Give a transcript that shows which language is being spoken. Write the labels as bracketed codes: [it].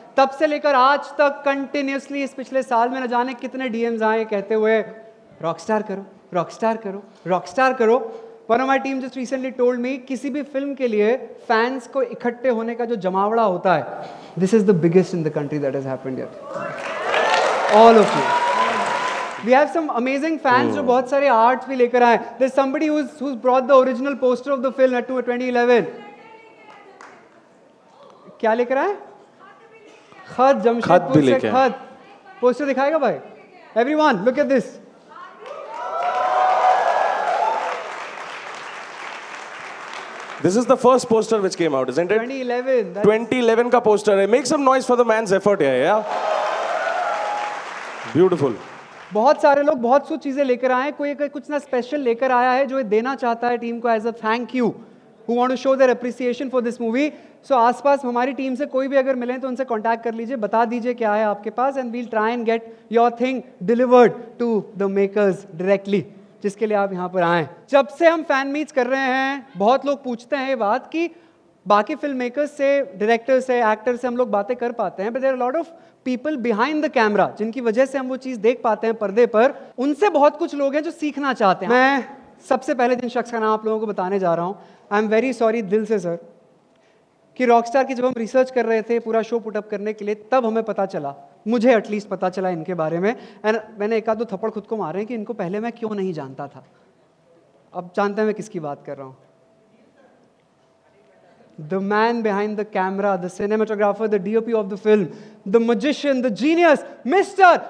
[hi] तब से लेकर आज तक कंटिन्यूसली इस पिछले साल में न जाने कितने डीएम्स आए कहते हुए रॉकस्टार करो, रॉकस्टार करो, रॉकस्टार करो। [en] one of my team just recently told me [hi] किसी भी फिल्म के लिए फैंस को इकट्ठे होने का जो जमावड़ा होता है, [en] This is the biggest in the country that has happened here. All of you, we have some amazing fans [hi] जो बहुत सारे आर्ट्स भी लेकर आए। [en] there's somebody who's brought the original poster of the film at 2011। [hi] क्या लेकर आए? खत, जमशेदपुर से खत। पोस्टर दिखाएगा भाई? [en] everyone look at this। This is the first poster which came out, isn't it? 2011। [hi] 2011 का poster है। [en] Make some noise for the man's effort here, yeah? Beautiful। [hi] बहुत सारे लोग बहुत सी चीजें लेकर आए। कोई कुछ ना स्पेशल लेकर आया है जो ये देना चाहता है टीम को [en] As a thank you, who want to show their appreciation for this movie। [hi] So आसपास हमारी टीम से कोई भी अगर मिले तो उनसे कांटेक्ट कर लीजिए, बता दीजिए क्या है आपके पास, [en] and we'll try and get your thing delivered to the makers directly, [hi] जिसके लिए आप यहाँ पर आए। जब से हम फैन मीट्स कर रहे हैं बहुत लोग पूछते हैं ये बात कि बाकी फिल्म मेकर्स से, डायरेक्टर से, एक्टर से हम लोग बातें कर पाते हैं, [en] but there are lot of people behind the camera [hi] जिनकी वजह से हम वो चीज़ देख पाते हैं पर्दे पर। उनसे बहुत कुछ लोग हैं जो सीखना चाहते हैं। मैं सबसे पहले जिन शख्स का नाम आप लोगों को बताने जा रहा हूँ, [en] I am very sorry [hi] दिल से सर, कि रॉकस्टार की जब हम रिसर्च कर रहे थे पूरा शो पुटअप करने के लिए, तब हमें पता चला, मुझे एटलीस्ट पता चला इनके बारे में, एंड मैंने एक आध दो थप्पड़ खुद को मारे हैं कि इनको पहले मैं क्यों नहीं जानता था। अब जानते हैं मैं किसकी बात कर रहा हूँ। [en] The man behind the camera, the cinematographer, the DOP of the film, the magician, the genius, Mr.